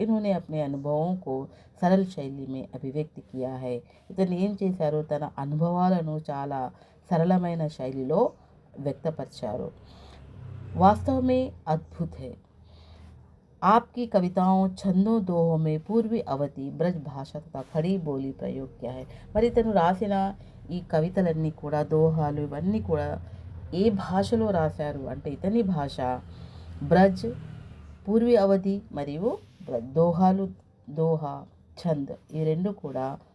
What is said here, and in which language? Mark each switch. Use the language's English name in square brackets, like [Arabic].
[Hindi] इन्होंने अपने अनुभवों को सरल शैली में अभिव्यक्त किया है. [Telugu] ఇతను ఏం చేశారు, తన అనుభవాలను చాలా సరళమైన శైలిలో వ్యక్తపరిచారు. [Hindi] वास्तव में अद्भुत है। आपकी कविताओं, छंदों, दोहों में पूर्वी अवधि, ब्रज भाषा तथा खड़ी बोली प्रयोग किया है. [Telugu] మరి ఇతను రాసిన ఈ కవితలన్నీ కూడా, దోహాలు ఇవన్నీ కూడా ఏ భాషలో రాశారు అంటే ఇతని భాష బ్రజ్, పూర్వీ అవధి మరియు దోహాలు, దోహా, ఛంద్ ఈ రెండు కూడా.